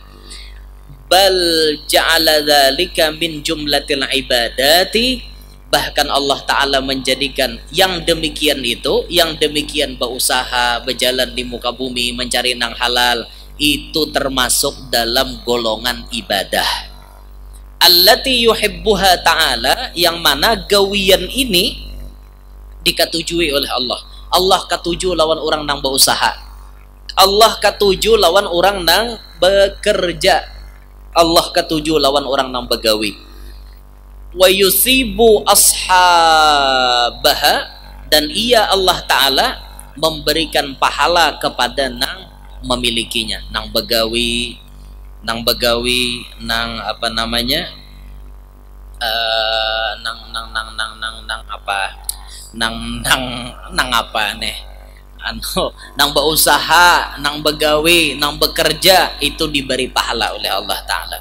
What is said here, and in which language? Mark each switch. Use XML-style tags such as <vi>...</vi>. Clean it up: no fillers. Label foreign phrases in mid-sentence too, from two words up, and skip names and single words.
<ar>Bal ja'ala dzalika min jumlatil ibadati.</ar> <id>Bahkan Allah Ta'ala menjadikan yang demikian itu, yang demikian berusaha berjalan di muka bumi mencari nang halal, itu termasuk dalam golongan ibadah.</id> <ar>Allati yuhibbuha ta'ala,</ar> <bjn>yang mana gawian ini dikatujui oleh Allah. Allah katuju lawan orang nang berusaha. Allah katuju lawan orang nang bekerja. Allah katuju lawan orang nang begawi.</bjn> <ar>Wa yusibu ashabaha,</ar> <bjn>dan ia Allah Ta'ala memberikan pahala kepada nang memilikinya, nang begawi, nang apa namanya, nang apa nih, nang berusaha, nang begawi, nang bekerja, itu diberi pahala oleh Allah Ta'ala.</bjn>